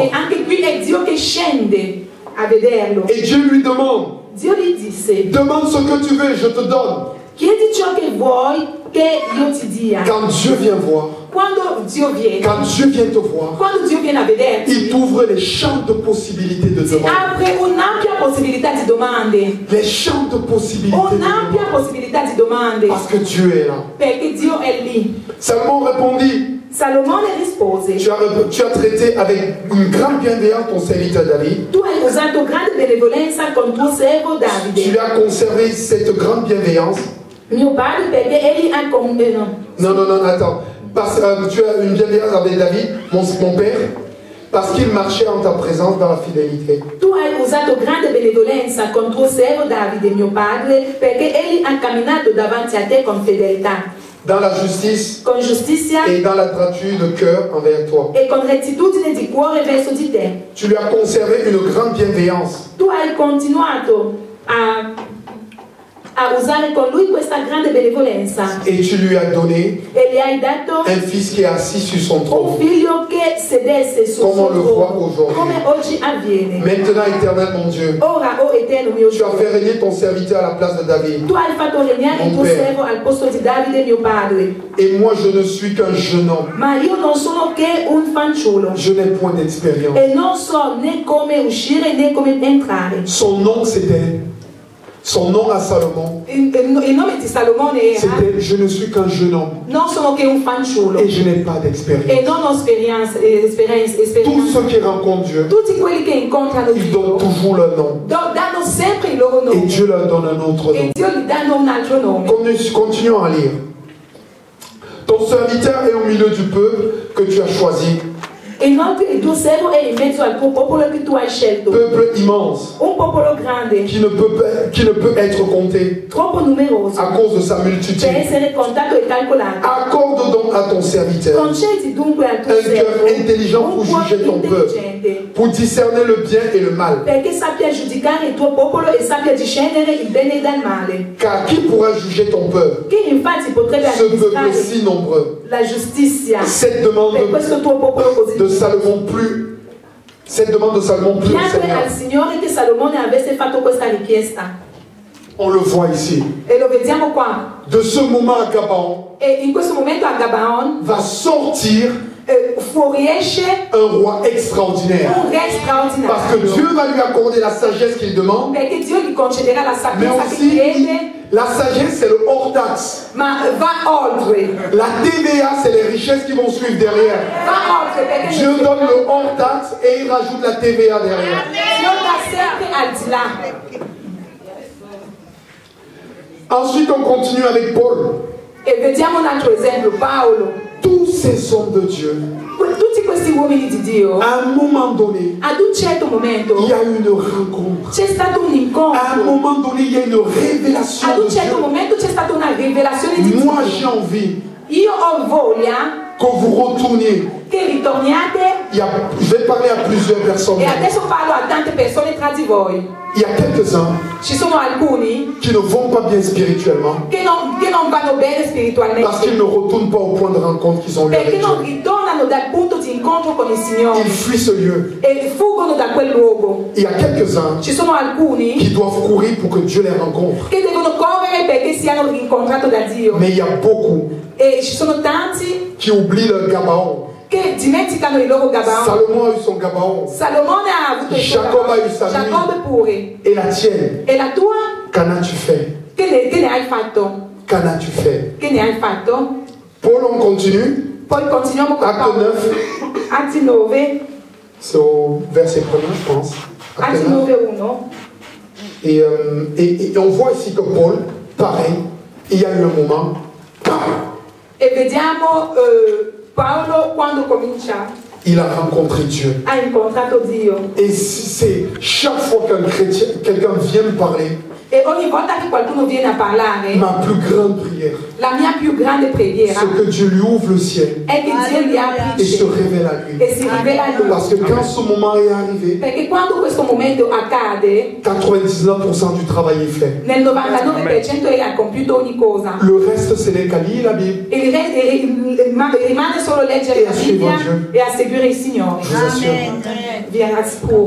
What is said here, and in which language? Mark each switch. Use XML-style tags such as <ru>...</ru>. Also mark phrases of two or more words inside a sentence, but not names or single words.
<it>E anche qui è Dio che scende a vederlo.</it> <fr>Et Dieu lui demande,</fr> <it>Dio gli disse:</it> <fr>demande ce que tu veux, je te donne.</fr> <it>chiedi ciò che vuoi che io ti dia.</it> <fr>Quand Dieu vient voir,</fr> <it>Quando Dio viene,</it> <fr>quand Dieu vient te voir,</fr> <it>quando Dio viene a vederti,</it> <fr>il t'ouvre les champs de possibilités de demande.</fr> <it>apre un'ampia possibilità di domande.</it> <fr>Les champs de possibilités de</fr> <it>Un'ampia</it> <fr>demande.</fr> <it>possibilità di domande.</it> <fr>Parce que Dieu est là.</fr> <it>Perché Dio è lì.</it> <fr>Salomon répondit,</fr> <it>Salomone rispose:</it> <fr>tu as traité avec une grande bienveillance ton serviteur David.</fr> <it>tu hai usato grande benevolenza con tuo servo</it> <fr>Tu</fr> <it>Davide,</it> <fr>lui as conservé cette grande bienveillance.</fr> <it>mio padre, perché egli ha</it> <fr>Non, attends. Parce que tu as une bienveillance avec David, mon père, parce qu'il marchait en ta présence dans la fidélité.</fr> <it>Tu hai usato grande benevolenza con tuo servo Davide, mio padre, perché egli ha camminato davanti a te con fedeltà,</it> <fr>Dans la justice</fr> <it>con giustizia</it> <fr>et dans la droiture de cœur envers toi.</fr> <it>e con rettitudine di cuore verso di te.</it> <fr>Tu lui as conservé une grande bienveillance.</fr> <it>Tu hai continuato a usare con lui questa grande benevolenza</it> <fr>Et tu lui as donné</fr> <it>e gli hai dato</it> <fr>un fils qui est assis sur son</fr> <it>un</it> <fr>trône.</fr> <it>figlio che sedesse sul</it> <fr>Come</fr> <it>suo</it> <fr>lo voit</fr> <it>trono,</it> <fr>aujourd'hui.</fr> <it>come oggi avviene.</it> <fr>Maintenant, éternel mon Dieu,</fr> <it>Ora, o Eterno mio</it> <fr>tu as</fr> <it>Dio,</it> <fr>fait régner ton serviteur à la place de David.</fr> <it>tu hai fatto regnare il tuo</it> <fr>Mon père.</fr> <it>servo al posto di Davide, mio padre,</it> <fr>Et moi, je ne suis qu'un jeune homme.</fr> <it>ma io non sono che un fanciullo</it> <fr>Je n'ai point d'expérience.</fr> <it>e non so né come uscire né come entrare.</it> <fr>Son nom, c'était... Son nom à Salomon,</fr> <it>Il nome di Salomone era:</it> <fr>c'était « Je ne suis qu'un jeune homme</fr> <it>non sono che un fanciullo</it> <fr>et je n'ai pas</fr> <it>e</it> <fr>d'expérience.</fr> <it>non ho esperienza.</it> <fr>Tous ceux qui rencontrent Dieu,</fr> <it>Tutti quelli che incontrano</it> <fr>ils</fr> <it>Dio</it> <fr>donnent toujours leur nom.</fr> <it>danno sempre il loro</it> <fr>Et</fr> <it>nome</it> <fr>Dieu leur donne un autre</fr> <it>e</it> <fr>nom.</fr> <it>Dio gli danno un altro nome.</it> <fr>Continuons à lire. Ton serviteur est au milieu du peuple que tu as choisi.</fr> <it>E inoltre il tuo servo è in mezzo al tuo popolo che tu hai scelto.</it> <fr>Peuple immense</fr> <it>Un popolo grande,</it> <fr>qui ne peut être compté</fr> <it>troppo numeroso,</it> <fr>à cause de sa</fr> <it>per</it> <fr>multitude.</fr> <it>essere contato e calcolato.</it> <fr>Accorde donc à ton serviteur</fr> <it>Concedi dunque al tuo</it> <fr>un cœur</fr> <it>servo</it> <fr>intelligent pour</fr> <it>un cuore</it> <fr>juger ton peuple,</fr> <it>intelligente,</it> <fr>pour discerner le bien et le mal.</fr> <it>perché sappia giudicare il tuo popolo e sappia discernere il bene dal male.</it> <fr>Car qui pourra juger ton peuple,</fr> <it>Chi infatti potrebbe</it> <fr>ce peuple</fr> <it>amministrare</it> <fr>si nombreux?</fr> <it>la giustizia</it> <fr>Cette demande</fr> <it>per questo tuo popolo così</it> <fr>de Salomon plus, cette demande de Salomon plus au</fr> <it>Piacque</it> <fr>Seigneur.</fr> <it>al Signore che Salomone avesse fatto questa richiesta.</it> <fr>On le voit ici.</fr> <it>E lo vediamo qua.</it> <fr>De ce moment à Gabaon</fr> <it>E in questo momento a Gabaon</it> <fr>va sortir</fr> <it>fuoriesce</it> <fr>un roi extraordinaire.</fr> <it>un re straordinario.</it> <fr>Parce que Dieu va lui accorder la sagesse qu'il demande,</fr> <it>Perché Dio gli concederà la</it> <fr>mais</fr> <it>sapienza che</it> <fr>aussi</fr> <it>chiede,</it> <fr>la sagesse c'est le hors taxe.</fr> <it>ma va oltre.</it> <fr>La TVA c'est les richesses qui vont suivre derrière.</fr> <it>Va oltre perché</it> <fr>Dieu donne le hors taxe et il rajoute la TVA derrière.</fr> <it>Dio dà sempre al di là.</it> <fr>Ensuite on continue avec Paul.</fr> <it>E vediamo un altro esempio, Paolo.</it> <fr>Tous ces hommes de Dieu,</fr> <it>Tutti questi uomini di Dio,</it> <fr>à un moment donné,</fr> <it>ad un certo momento</it> <fr>il y a eu une rencontre.</fr> <it>c'è stato un</it> <fr>À un</fr> <it>incontro.</it> <fr>moment donné, il y a une révélation</fr> <it>Ad</it> <fr>de</fr> <it>un certo</it> <fr>Dieu.</fr> <it>momento c'è stata una rivelazione di</it> <fr>Moi,</fr> <it>Dio.</it> <fr>j'ai envie</fr> <it>Io ho voglia</it> <fr>que vous retourniez.</fr> <it>che ritorniate,</it> <fr>Je vais parler à plusieurs personnes.</fr> <it>e adesso parlo a tante persone tra di voi.</it> <fr>Il y a quelques-uns</fr> <it>Ci sono alcuni</it> <fr>qui ne vont pas bien spirituellement</fr> <it>che non vanno bene</it> <fr>parce</fr> <it>spiritualmente,</it> <fr>qu'ils ne retournent pas au point de rencontre qu'ils ont eu</fr> <it>perché</it> <fr>avec</fr> <it>non</it> <fr>Dieu.</fr> <it>ritornano dal punto di incontro con il Signore</it> <fr>Ils fuient ce lieu.</fr> <it>e fuggono da quel luogo.</it> <fr>Il y a quelques-uns</fr> <it>Ci sono alcuni</it> <fr>qui doivent courir pour que Dieu les rencontre.</fr> <it>che devono correre perché siano incontrati da Dio,</it> <fr>Mais il y a beaucoup</fr> <it>e ci sono tanti</it> <fr>qui oublient le Gabaon.</fr> <it>che dimenticano il loro Gabaon.</it> <fr>Salomon a eu son Gabaon.</fr> <it>Salomone ha avuto il suo Giacobbe ha Gabaon.</it> <fr>eu sa nuit.</fr> <it>Giacobbe pure.</it> <fr>Et la tienne,</fr> <it>E la tua?</it> <fr>qu'en as-tu fait?</fr> <it>Che ne hai fatto?</it> <fr>Qu'en as-tu fait?</fr> <it>Che ne hai fatto?</it> <fr>Paul, on continue.</fr> <it>Poi continuiamo con</it> <fr>Acte</fr> <it>Paolo.</it> <fr>9,</fr> <it>Atti 9,</it> <fr>c'est au verset 1er, je pense. Acte</fr> <it>Atti 9. 9:1.</it> <fr>Et on voit ici que Paul, pareil, il y a eu un moment.</fr> <it>E vediamo Paolo quando comincia</it> <fr>Il a rencontré Dieu.</fr> <it>ha incontrato Dio.</it> <fr>Et c'est chaque fois qu'un chrétien, quelqu'un vient me parler,</fr> <it>E ogni volta che qualcuno viene a parlare,</it> <fr>ma plus grande prière,</fr> <it>la mia più grande preghiera</it> <fr>c'est que Dieu lui ouvre le ciel</fr> <it>è che Dio gli apre</it> <fr>et</fr> <it>il</it> <fr>se</fr> <it>cielo</it> <fr>révèle à lui.</fr> <it>e si rivela a lui.</it> <fr>Parce que quand ce moment est arrivé,</fr> <it>Perché quando questo momento accade,</it> <fr>99% du travail est fait.</fr> <it>nel 99% hai compiuto ogni cosa.</it> <fr>Le reste, c'est les qu'à lire la Bible.</fr> <it>Rimane solo leggere la Bibbia e a seguire il Signore.</it> <fr>Je vous assure.</fr> <it>Vi assicuro.</it>